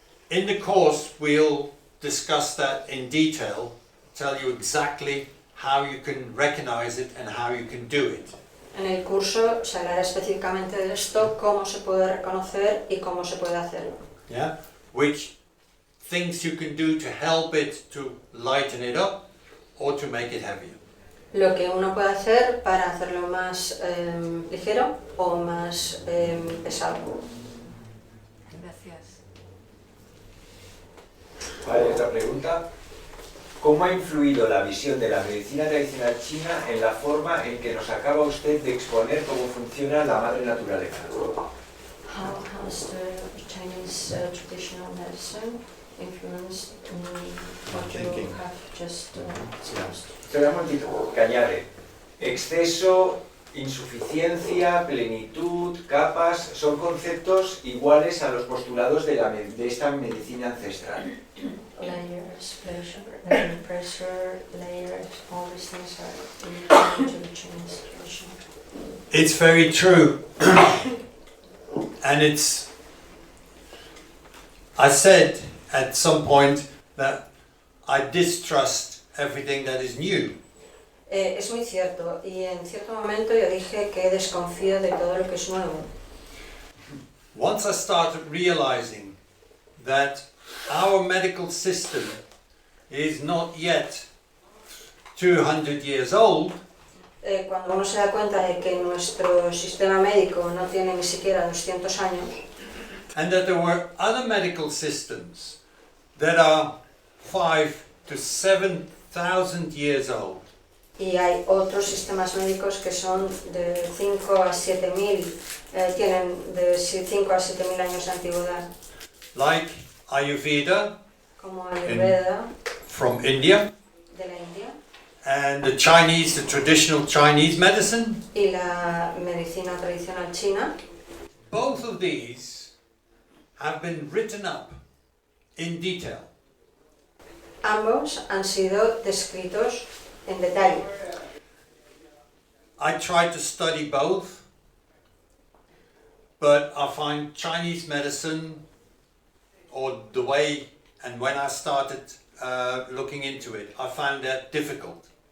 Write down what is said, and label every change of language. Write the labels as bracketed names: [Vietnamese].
[English] In the course, we'll discuss that in detail, tell you exactly how you can recognize it and how you can do it. [Spanish] En el curso se hablará específicamente de esto, cómo se puede reconocer y cómo se puede hacerlo. [English] Yeah? Which things you can do to help it to lighten it up or to make it heavier. [Spanish] Lo que uno puede hacer para hacerlo más ligero o más pesado. Gracias. Vale, otra pregunta. ¿Cómo ha influido la visión de la medicina tradicional china en la forma en que nos acaba usted de exponer cómo funciona la madre naturaleza? [English] How has the Chinese traditional medicine influenced what you have just discussed? [Spanish] Espera un momentito, que añade. Exceso, insuficiencia, plenitud, capas, son conceptos iguales a los postulados de esta medicina ancestral. [English] Layers, pressure, layers, all these things are important to the Chinese tradition. It's very true. And it's, I said at some point that I distrust everything that is new. [Spanish] Es muy cierto, y en cierto momento yo dije que desconfío de todo lo que es nuevo. [English] Once I started realizing that our medical system is not yet 200 years old, [Spanish] Cuando uno se da cuenta de que nuestro sistema médico no tiene ni siquiera 200 años, [English] and that there were other medical systems that are 5,000 to 7,000 years old, [Spanish] y hay otros sistemas médicos que son de 5 a 7.000, tienen de 5 a 7.000 años de antigüedad, [English] like Ayurveda [Spanish] como Ayurveda [English] from India, [Spanish] de la India [English] and the Chinese, the traditional Chinese medicine. [Spanish] y la medicina tradicional china. [English] Both of these have been written up in detail. [Spanish] Ambos han sido descritos en detalle. [English] I tried to study both, but I find Chinese medicine, or the way and when I started looking into it, I found that difficult.